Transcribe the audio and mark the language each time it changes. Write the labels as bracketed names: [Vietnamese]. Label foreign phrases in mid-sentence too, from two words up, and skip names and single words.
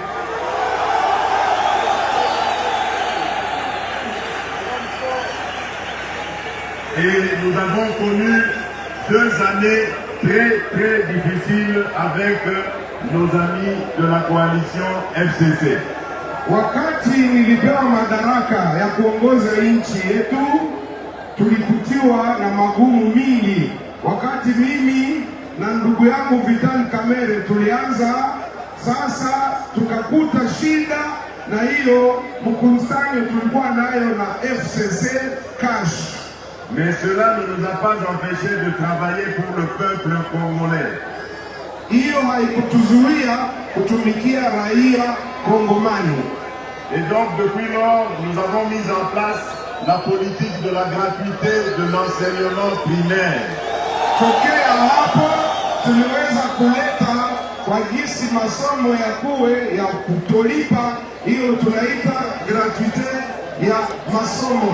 [French] Et nous avons connu 2 années très difficiles avec nos amis de la coalition FCC. [Swahili] Wakati nilipewa madaraka ya kuongoza nchi yetu, tulikutiwa na magumu mingi. Wakati mimi na ndugu yangu Vital Kamerhe tulianza, sasa tukakuta shida na hiyo mkusanyo tulikuwa nayo na FCC Cash. [French] Mais cela ne nous a pas empêchés de travailler pour le peuple congolais. [Swahili] Hiyo haikutuzuia kutumikia raia Kongomani. [French] Et donc depuis lors, nous avons mis en place la politique de la gratuité de l'enseignement primaire. [Swahili] Tokea hapo tuliweza kuleta kwa jinsi masomo ya kuwe ya kutolipa, hiyo tunaita gratuité ya masomo.